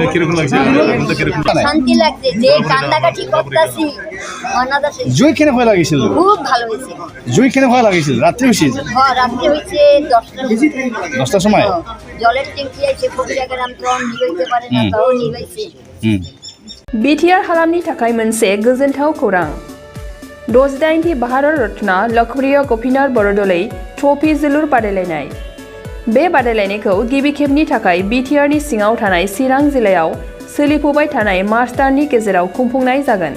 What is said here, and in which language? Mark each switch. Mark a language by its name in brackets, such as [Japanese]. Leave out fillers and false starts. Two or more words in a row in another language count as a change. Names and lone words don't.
[Bangla] শান্তি লাগছে যে কান্দাকাটি করতেছি। জুই কেনে ভালো লাগিছিল? খুব ভালো হয়েছে। জুই কেনে ভালো লাগিছিল? রাত্রে হয়েছে? হ্যাঁ, রাত্রে হয়েছে 10টার সময়। জলের ট্যাঙ্কি আছে, ফকিরাগ্রাম তো নিবাইতে পারে না, তাও নিবাইছে। [Bodo] BTR हालामनि थाखाय मोनसे गोजोनथाव खौरां। 68थि भारत रत्न लकप्रिय गपिनाथ बरदलै ट्रफी जोलुर बादायलायनाय। बे बादायलायनायखौ गिबि खेबनि थाखाय BTRनि सिङाव थानाय चिरां जिल्लायाव सोलिफुबाय थानाय मार्च दाननि गेजेराव खुंफुंनाय जागोन।